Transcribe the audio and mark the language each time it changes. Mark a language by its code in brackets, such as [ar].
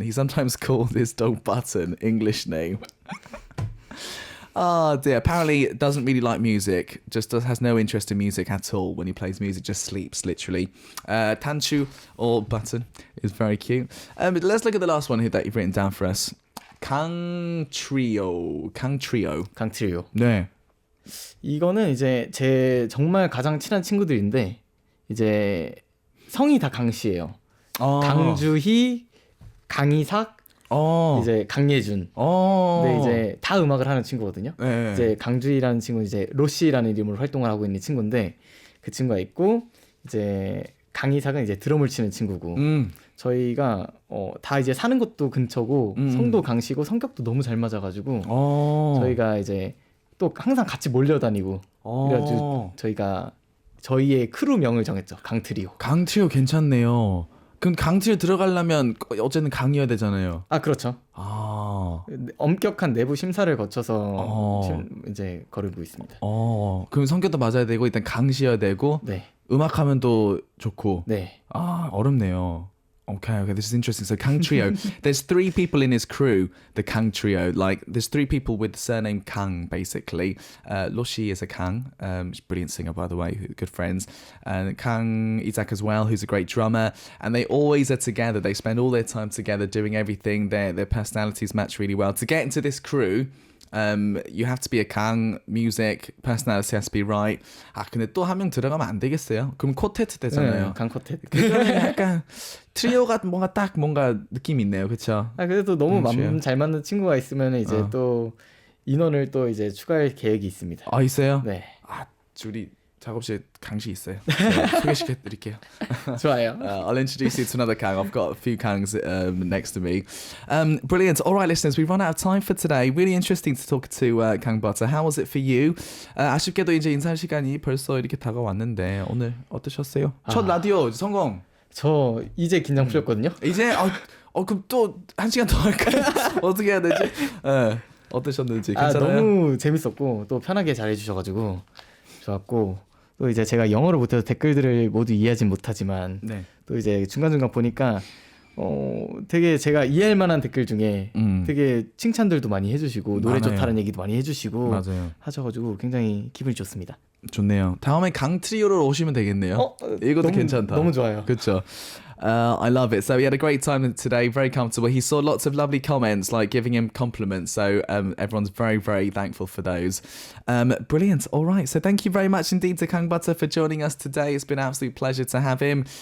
[en] He sometimes called his dog Button, English name. Oh dear. Apparently doesn't really like music. Just has no interest in music at all. When he plays music, just sleeps literally. Tanchu or Button is very cute. But let's look at the last one here that you've written down for us. [ko] 강 트리오. 네. 이거는 이제 제 정말 가장 친한 친구들인데 이제 성이 다 강씨예요. 강주희, 강이삭, 이제 강예준. 근데 이제 다 음악을 하는 친구거든요. 네. 이제 강주희라는 친구는 이제 로시라는 이름으로 활동을 하고 있는 친구인데 그 친구가 있고 이제 강이삭은 이제 드럼을 치는 친구고 저희가 다 이제 사는 것도 근처고 성도 강씨고 성격도 너무 잘 맞아가지고 저희가 이제 또 항상 같이 몰려다니고 그래가지고 저희가 저희의 크루명을 정했죠. 강트리오. 강트리오 괜찮네요. 그럼 강트리오 들어가려면 어쨌든 강이어야 되잖아요. 아 그렇죠. 엄격한 내부 심사를 거쳐서 이제 거르고 있습니다. 그럼 성격도 맞아야 되고 일단 강시여야 되고 네. 음악하면 또 좋고. 네. 어렵네요. [en] Okay, this is interesting. So Kang Trio, there's 3 people in his crew, the Kang Trio. Like, there's 3 people with the surname Kang, basically. Loshi is a Kang, she's a brilliant singer, by the way, good friends. And Kang Isak as well, who's a great drummer. And they always are together. They spend all their time together doing everything. Their personalities match really well. To get into this crew, you have to be a Kang, music, personality has to be right. [ko] 근데 또 한 명 들어가면 안 되겠어요? 그럼 쿼테트 되잖아요. 네, 강 쿼테트. 그러면 약간 트리오가 뭔가 느낌이 있네요, 그렇죠? 그래도 너무 잘 맞는 친구가 있으면 이제 또 인원을 또 이제 추가할 계획이 있습니다. 있어요? 네. 우리 작업실에 강시 있어요. 소개시켜 드릴게요. 좋아요. [en] I'll introduce you to another Kang. I've got a few Kangs next to me. Brilliant. All right, listeners, we've run out of time for today. Really interesting to talk to Kang Butter. How was it for you? [ko] 아쉽게도 이제 인사할 시간이 벌써 이렇게 다가왔는데 오늘 어떠셨어요? 첫 라디오 성공. 저 이제 긴장 풀렸거든요. 이제 그럼 또 1시간 더 할까요? 어떻게 해야 되지? 어떠셨는지 괜찮아요? 너무 재밌었고 또 편하게 잘해주셔가지고 좋았고 또 이제 제가 영어를 못해서 댓글들을 모두 이해하진 못하지만 또 이제 중간중간 보니까 되게 제가 이해할 만한 댓글 중에 되게 칭찬들도 많이 해주시고 노래 좋다는 얘기도 많이 해주시고 하셔가지고 굉장히 기분이 좋습니다. 좋네요. 다음에 강트리오로 오시면 되겠네요. 이것도 괜찮다. 너무 좋아요. 그렇죠. [en] I love it. So we had a great time today, very comfortable. He saw lots of lovely comments, like giving him compliments. So everyone's very, very thankful for those. Brilliant. All right. So thank you very much indeed to Kang Butter for joining us today. It's been an absolute pleasure to have him.